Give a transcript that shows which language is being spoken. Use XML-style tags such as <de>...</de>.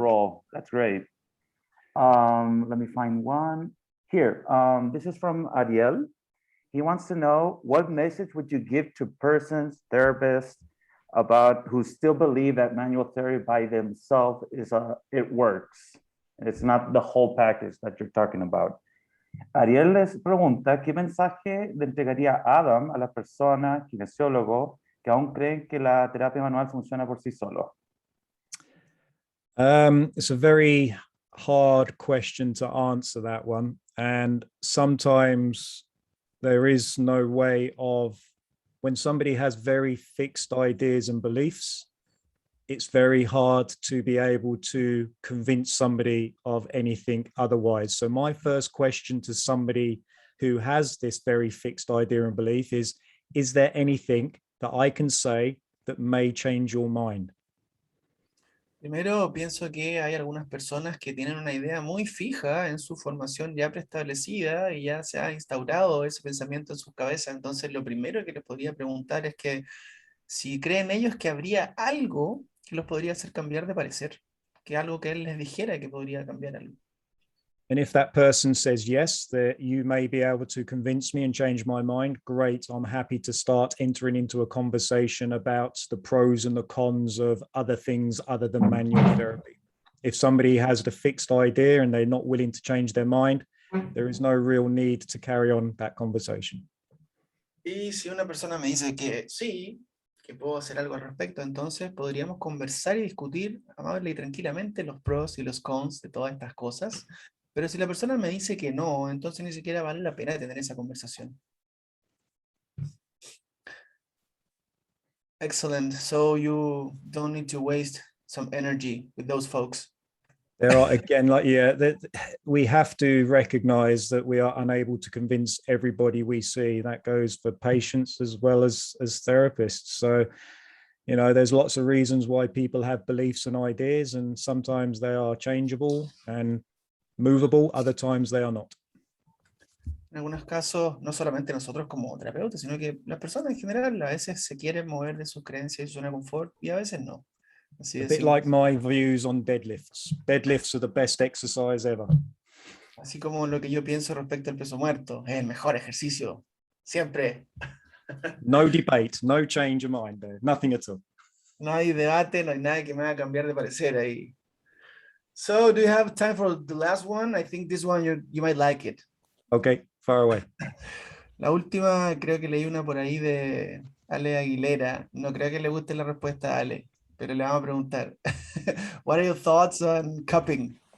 <en>role. That's great. Let me find one here. This is from Ariel. He wants to know, what message would you give to persons, therapists, about who still believe that manual therapy by themselves it works? It's not the whole package that you're talking about.</en> <es>Ariel les pregunta qué mensaje le entregaría Adam a las personas, kinesiólogos, que aún creen que la terapia manual funciona por sí solo.</es> <en>It's a very hard question to answer, that one. And sometimes there is no way of, when somebody has very fixed ideas and beliefs, it's very hard to be able to convince somebody of anything otherwise. So my first question to somebody who has this very fixed idea and belief is there anything that I can say that may change your mind?</en> <es>Primero, pienso que hay algunas personas que tienen una idea muy fija en su formación ya preestablecida y ya se ha instaurado ese pensamiento en su cabeza. Entonces, lo primero que les podría preguntar es que si creen ellos que habría algo que los podría hacer cambiar de parecer, que algo que él les dijera que podría cambiar algo.</es> <en>And if that person says yes, that you may be able to convince me and change my mind, great. I'm happy to start entering into a conversation about the pros and the cons of other things other than manual therapy. If somebody has the fixed idea and they're not willing to change their mind, there is no real need to carry on that conversation.</en> <es>Y si una persona me dice que sí, que puedo hacer algo al respecto, entonces podríamos conversar y discutir amable y tranquilamente los pros y los cons de todas estas cosas. Pero si la persona me dice que no, entonces ni siquiera vale la pena tener esa conversación.</es> <en>Excellent. So you don't need to waste some energy with those folks. There are, again, like, yeah, we have to recognize that we are unable to convince everybody we see. That goes for patients as well as therapists. So, you know, there's lots of reasons why people have beliefs and ideas, and sometimes they are changeable and movable, other times they are not.</en> <es>En algunos casos, no solamente nosotros como terapeutas, sino que las personas en general a veces se quieren mover de sus creencias y su zona de confort, y a veces no. Así</es> <en>A</en> <es>de</es> <en>bit simple. like my views on deadlifts. Deadlifts are the best exercise ever.</en> <es>Así como lo que yo pienso respecto al peso muerto, es el mejor ejercicio, siempre.</es> <en>No debate, no change of mind there, nothing at all.</en> <es>No hay debate, no hay nada que me haga cambiar de parecer ahí.</es> <en>So, do you have time for the last one? I think this one you might like it. Okay, far away.</en> <es>La última, creo que leí una por ahí de Ale Aguilera. No creo que le guste la respuesta a Ale, pero le vamos a preguntar.</es> <en>What are your thoughts on cupping?</en>